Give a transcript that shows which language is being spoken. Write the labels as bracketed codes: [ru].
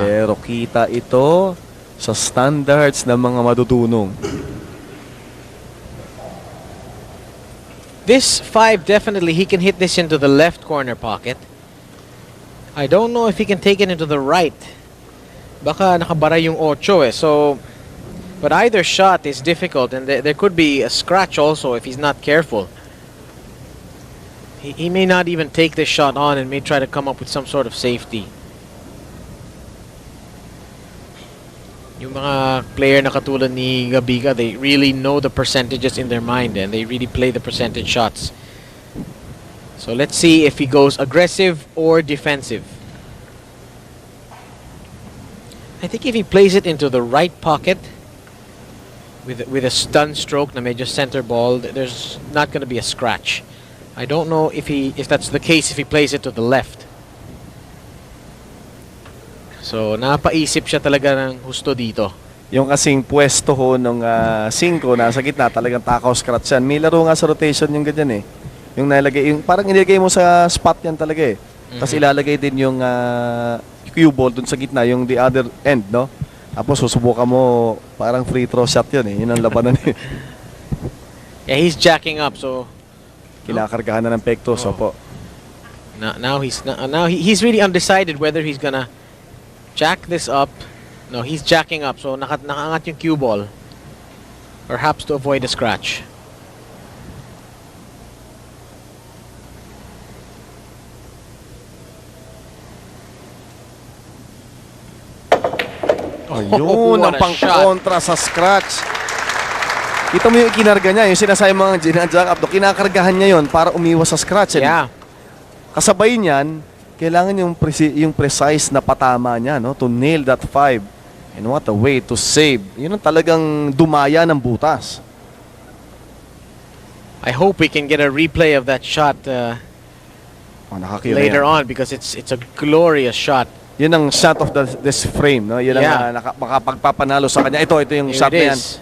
[tl] Pero kita ito sa standards ng mga madudunong. [en] This 5, definitely he can hit this into the left corner pocket. I don't know if he can take it into the right. [tl] Baka nakabara yung 8 eh. [en] So, but either shot is difficult, and there could be a scratch also if he's not careful. He may not even take this shot on and may try to come up with some sort of safety. [tl] Yung mga player na katulad ni Gabica, [en] they really know the percentages in their mind, and they really play the percentage shots. So let's see if he goes aggressive or defensive. I think if he plays it into the right pocket with a stun stroke [tl] na medyo [en] center ball, there's not going to be a scratch. I don't know if that's the case if he plays it to the left. [tl] So, napaisip siya talaga ng husto dito. Yung kasing pwesto ho nung 5 nasa gitna, talagang takaw scratch yan. May laro nga sa rotation yung ganyan eh. Yung nalagay, yung parang inilagay mo sa spot yan talaga eh. Tapos ilalagay din yung cue ball dun sa gitna, yung [en] the other end, [tl] no? Tapos susubukan mo, parang free throw shot yun eh. Yun ang labanan eh. [en] Yeah, he's jacking up, so [tl] Kinakargahan na ng pektos, opo. [en] now he's really undecided whether he's gonna jack this up. No, he's jacking up, so [tl] nakaangat yung [en] cue ball. Perhaps to avoid a scratch. [tl] Ayun, ang [en] what a [tl] pangkontra sa scratch. Kita mo yung kinarga niya, yung sinasabi mga ginadjack up, kinakargahan niya yon para umiwas sa scratch. [en] Yeah. [tl] Kasabay niyan, kailangan yung precise na patama niya, no, [en] to nail that 5. And what a way to save. [tl] Yun ang talagang dumaya ng butas. [en] I hope we can get a replay of that shot later on, because it's a glorious shot. [tl] Yun ang [en] shot of this frame, [tl] no? Yun ang makapagpapanalo sa kanya. Ito yung shot na yan.